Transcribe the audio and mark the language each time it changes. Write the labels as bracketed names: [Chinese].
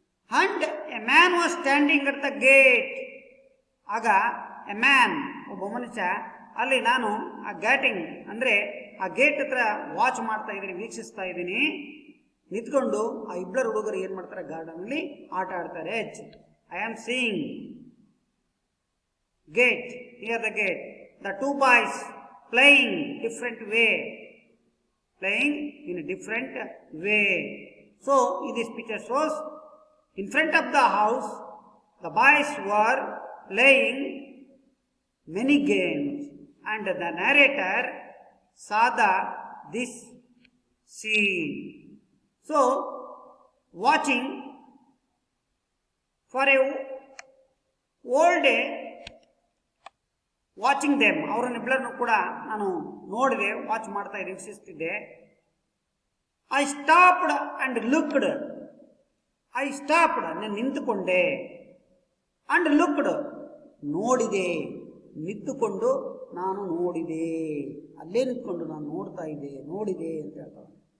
[English] And a man was standing at the gate. [Kannada] ಆಗ A man, ಒಬ್ಬ ಮನುಷ್ಯ, ಅಲ್ಲಿ ನಾನು ಆ ಗೇಟಿಂಗ್ ಅಂದರೆ ಆ ಗೇಟ್ ಹತ್ರ ವಾಚ್ ಮಾಡ್ತಾ ಇದ್ದೀನಿ, ವೀಕ್ಷಿಸ್ತಾ ಇದ್ದೀನಿ. ನಿಂತ್ಕೊಂಡು ಆ ಇಬ್ಬರು ಹುಡುಗರು ಏನು ಮಾಡ್ತಾರೆ, ಗಾರ್ಡನಲ್ಲಿ ಆಟ ಆಡ್ತಾರೆ. [English] I am seeing gate, near the gate, the two boys playing different way, playing in a different way. So in this picture shows, in front of the house the boys were playing many games, and the narrator saw this scene. So watching for a whole day, watching them, [Kannada] ಅವರನ್ನಿಬ್ಬರನ್ನು ಕೂಡ ನಾನು ನೋಡಿದೆ, watch ಮಾಡ್ತಾ ಇದ್ದೆ, ವೀಕ್ಷಿಸ್ತಿದ್ದೆ. [English] I stopped and looked, [Kannada] I stopped ನಾನು ನಿಂತುಕೊಂಡೆ, and looked ನೋಡಿದೆ, ನಿಂತುಕೊಂಡು ನಾನು ನೋಡಿದೆ, ಅಲ್ಲೇ ನಿಂತ್ಕೊಂಡು ನಾನು ನೋಡ್ತಾ ಇದ್ದೆ, ನೋಡಿದೆ ಅಂತ ಹೇಳ್ತಾರೆ.